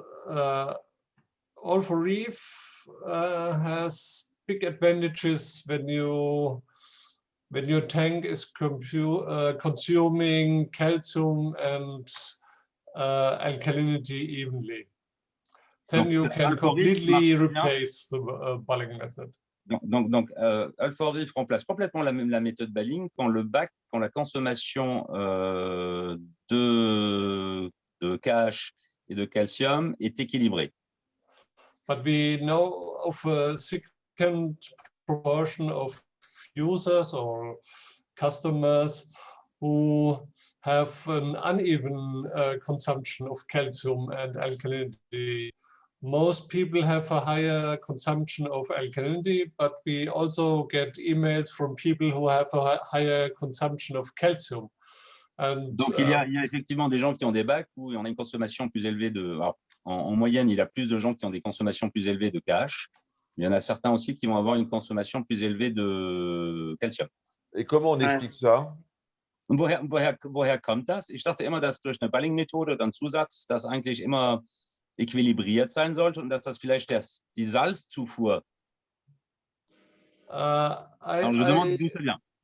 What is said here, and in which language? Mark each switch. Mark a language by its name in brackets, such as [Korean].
[English] Alpha reef has big advantages when your tank is consuming calcium and alkalinity evenly. Then [French] donc, [English] you can completely replace the Balling method. [French] Donc alpha reef remplace complètement la méthode Balling quand la consommation de KH et de calcium est équilibrée. [English] But we know of a second proportion of users or customers who have an uneven consumption of calcium and alkalinity. Most people have a higher consumption of alkalinity, but we also get emails from people who have a higher consumption of calcium. And, [French] donc, il y a effectivement des gens qui ont des bacs où il y en a une consommation plus élevée de... Alors, en moyenne, il y a plus de gens qui ont des consommations plus élevées de KH, mais il y en a certains aussi qui vont avoir une consommation plus élevée de calcium. Et comment on explique ça? [German] Woher kommt das? Ich dachte immer, dass durch eine Balling-Methode oder einen Zusatz das eigentlich immer équilibriert sein sollte und dass das vielleicht die Salzzufuhr. [French] Alors, je demande d'où ça vient.